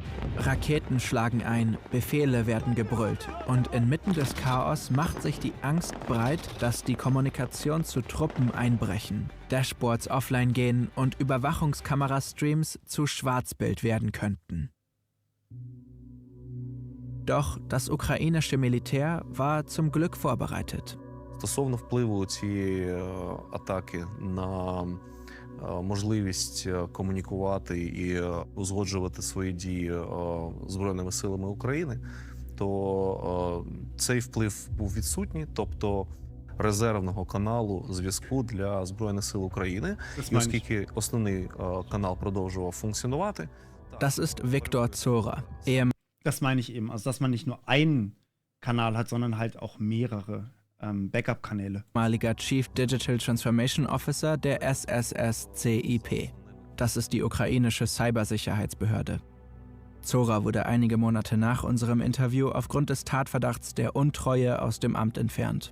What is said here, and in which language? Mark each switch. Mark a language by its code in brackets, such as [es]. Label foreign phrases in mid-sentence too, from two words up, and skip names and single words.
[de] Raketen schlagen ein, Befehle werden gebrüllt und inmitten des Chaos macht sich die Angst breit, dass die Kommunikation zu Truppen einbrechen, Dashboards offline gehen und Überwachungskamerastreams zu Schwarzbild werden könnten. Doch das ukrainische Militär war zum Glück vorbereitet. [uk] Стосовно впливу цієї атаки на можливість комунікувати і узгоджувати свої дії Збройними силами України, то цей вплив був відсутній, тобто резервного каналу зв'язку для Збройних сил України. І оскільки основний канал продовжував функціонувати. [de] Das ist Viktor Zora. Das meine ich eben. Also, dass man nicht nur einen Kanal hat, sondern halt auch mehrere Backup-Kanäle. Ehemaliger [en] Chief Digital Transformation Officer [de] der SSSCIP. Das ist die ukrainische Cybersicherheitsbehörde. Zora wurde einige Monate nach unserem Interview aufgrund des Tatverdachts der Untreue aus dem Amt entfernt.